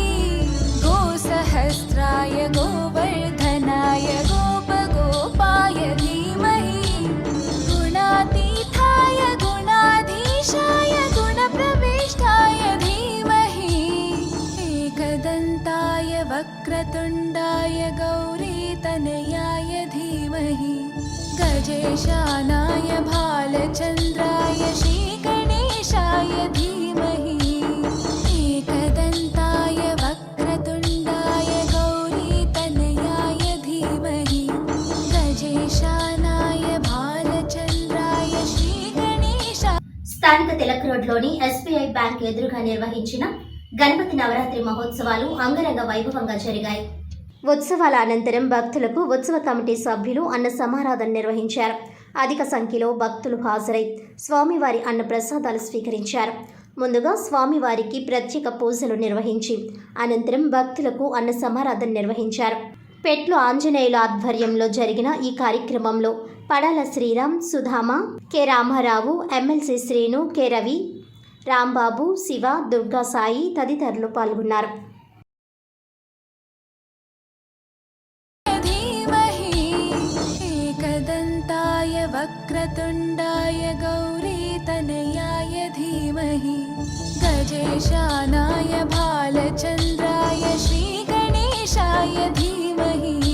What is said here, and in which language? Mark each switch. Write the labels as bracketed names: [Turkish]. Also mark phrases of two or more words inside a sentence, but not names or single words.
[Sanskrit] गोसहस्राय गोवर्धनाय गोपगोपाय धीमहि गुणातीताय गुणाधीशाय गुणप्रविष्टाय धीमहि एकदन्ताय वक्रतुण्डाय गौरीतनयाय धीमहि गजेशानाय भालचन्द्राय श्रीगणेशाय धीमहि एकदन्ताय वक्रतुण्डाय गौरीतनयाय धीमहि गजेशानाय भालचन्द्राय श्रीगणेशाय. [Telugu] స్థానిక తిలక్ రోడ్లోని ఎస్బీఐ బ్యాంక్ ఎదురుగా నిర్వహించిన గణపతి నవరాత్రి మహోత్సవాలు అంగరంగ వైభవంగా జరిగాయి. ఉత్సవాల అనంతరం భక్తులకు ఉత్సవ కమిటీ సభ్యులు అన్న సమారాధన నిర్వహించారు. అధిక సంఖ్యలో భక్తులు హాజరై స్వామివారి అన్న ప్రసాదాలు స్వీకరించారు. ముందుగా స్వామివారికి ప్రత్యేక పూజలు నిర్వహించి అనంతరం భక్తులకు అన్న సమారాధన నిర్వహించారు. పెట్లు ఆంజనేయుల ఆధ్వర్యంలో జరిగిన ఈ కార్యక్రమంలో పడాల శ్రీరామ్, సుధామ, కె రామారావు, ఎమ్మెల్సీ శ్రీను, కె రవి, రాంబాబు, శివ, దుర్గా సాయి తదితరులు పాల్గొన్నారు. [Sanskrit] एकदन्ताय वक्रतुण्डाय गौरीतनयाय धीमहि गजेशानाय भालचन्द्राय श्रीगणेशाय धीमहि